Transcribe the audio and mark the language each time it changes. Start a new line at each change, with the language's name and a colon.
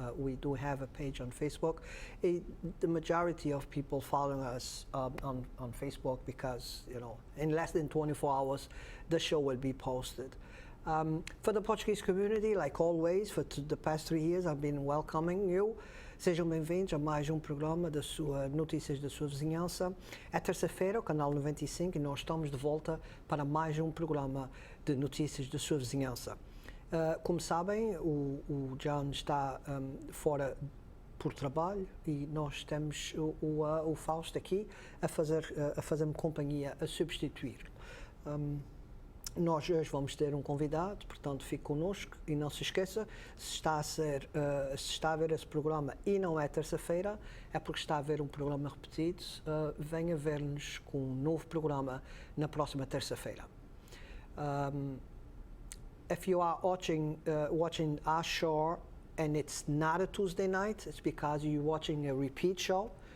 English: We do have a page on Facebook. The majority of people following us on Facebook because, you know, in less than 24 hours, the show will be posted. For the Portuguese community, like always, for the past 3 years, I've been welcoming you.
Portuguese: Sejam bem-vindos a mais programa da sua Notícias da Sua Vizinhança. É terça-feira, o canal 95, e nós estamos de volta para mais programa de Notícias da Sua Vizinhança. Como sabem, o John está fora por trabalho e nós temos o Fausto aqui a fazer-me companhia, a substituir. Nós hoje vamos ter um convidado, portanto fique connosco e não se esqueça, se está a ver esse programa e não é terça-feira, é porque está a ver um programa repetido, venha ver-nos com um novo programa na próxima terça-feira.
English: If you are watching our show and it's not a Tuesday night, it's because you're watching a repeat show.